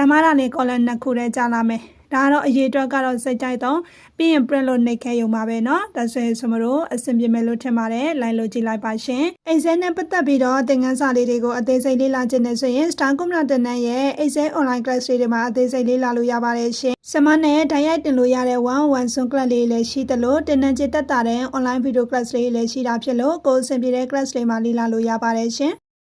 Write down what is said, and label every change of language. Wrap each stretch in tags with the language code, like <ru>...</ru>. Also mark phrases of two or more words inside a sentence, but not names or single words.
<my>မှဒါနဲ့ column နှစ်ခုထဲကြာလာမယ်ဒါကတော့အရေးအတွက်ကတော့စိတ်ကြိုက်တော့ပြီးရင် print လို့နှိပ်ခဲ့ရုံပါပဲเนาะဒါဆိုရင်စမတို့အဆင်ပြေမယ်လို့ထင်ပါတယ်လိုက်လို့ကြည့်လိုက်ပါရှင် Excel နဲ့ပတ်သက်ပြီးတော့သင်ခန်းစာလေးတွေကိုအသေးစိတ်လေ့လာခြင်းနဲ့ဆိုရင် Star Computer နဲ့ရဲ့ Excel</my> <en>online class</en> <my>တွေမှာအသေးစိတ်လေ့လာလို့ရပါတယ်ရှင်စမနဲ့ဓာတ်ရိုက်တင်လို့ရတဲ့</my> <en>one Zoom class</en> <my>လေးလည်းရှိသလိုတင်နန်းချတက်တာတဲ့</my> <en>online video class</en> <my>လေးလည်းရှိတာဖြစ်လို့ကိုယ်အဆင်ပြေတဲ့ class တွေမှာလေ့လာလို့ရပါတယ်ရှင်</my>